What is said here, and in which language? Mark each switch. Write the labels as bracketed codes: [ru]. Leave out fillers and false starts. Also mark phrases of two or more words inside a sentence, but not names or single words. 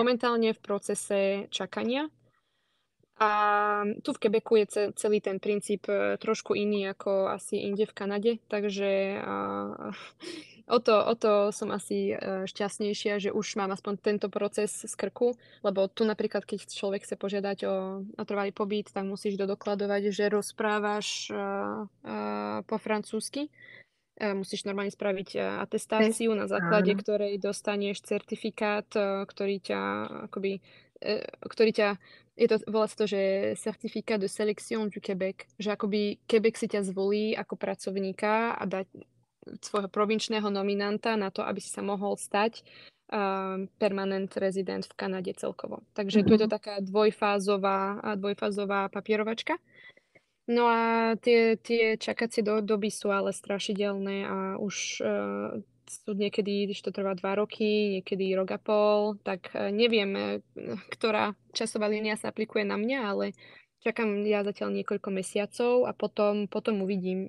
[sk] momentálne v procese čakania. A tu v Quebecu je celý ten princíp trošku iný ako asi inde v Kanade, takže o to som asi šťastnejšia, že už mám aspoň tento proces z krku, lebo tu napríklad, keď človek chce požiadať o trvalý pobyt, tak musíš dodokladovať, že rozprávaš po francúzsky. Musíš normálne spraviť atestáciu, na základe Áno. ktorej dostaneš certifikát, ktorý ťa akoby, ktorý ťa, volá sa to, že [fr] Certificat de sélection du Québec, [sk] že akoby Quebec si ťa zvolí ako pracovníka a dá svojho provinčného nominanta na to, aby si sa mohol stať [en] permanent rezident [sk] v Kanade celkovo. Takže tu je to taká dvojfázová papierovačka. No a tie čakacie doby sú ale strašidelné a už sú niekedy, když to trvá 2 roky, niekedy rok a pol, tak neviem, ktorá časová línia sa aplikuje na mňa, ale čakám ja zatiaľ niekoľko mesiacov a potom uvidím.